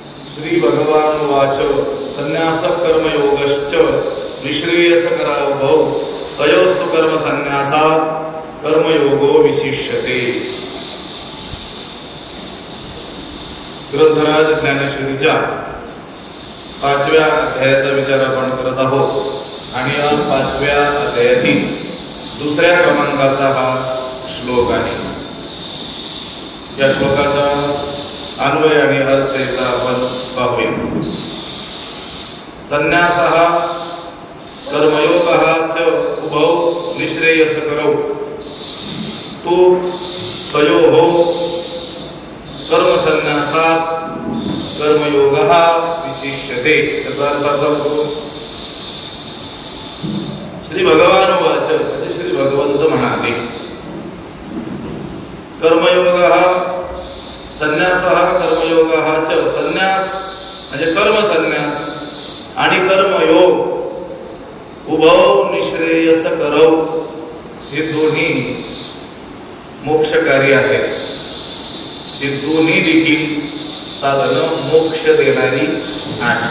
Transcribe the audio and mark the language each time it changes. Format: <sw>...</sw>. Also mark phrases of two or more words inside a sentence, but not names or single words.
<sa>श्री भगवान वाच संन्यास कर्मयोगश्च निःश्रेयसकरावभौ तयोस्तु कर्म संन्यासात् कर्मयोगो विशिष्यते.</sa> <mr>ग्रंथराज ज्ञानेश्वरीच्या 5व्या अध्यायाचा विचार आपण करत आहोत आणि या 5व्या अध्यायातील दुसऱ्या क्रमांकाचा हा श्लोक आहे. या श्लोकाचा अन्वय आणि अर्थ एकदा आपण पाहूया.</mr> <sa>संन्यासः कर्मयोगः च उभौ निःश्रेयसकरौ तु तयोः कर्मसन्न्यासात् कर्मयोगः विशिष्यते.</sa> <mr>याचा अर्थ असा होतो,</mr> <sa>श्री भगवान वाच</sa> <mr>म्हणजे श्री भगवंत म्हणाले,</mr> <sa>कर्मयोगः संन्यासः कर्मयोगः च,</sa> <mr>संन्यास म्हणजे कर्मसन्यास आणि कर्मयोग</mr> <sa>उभौ निःश्रेयसकरौ</sa> <mr>हे दोन्ही मोक्षकारी आहेत. हे दोन्ही देखील साधनं मोक्ष देणारी आहेत.</mr>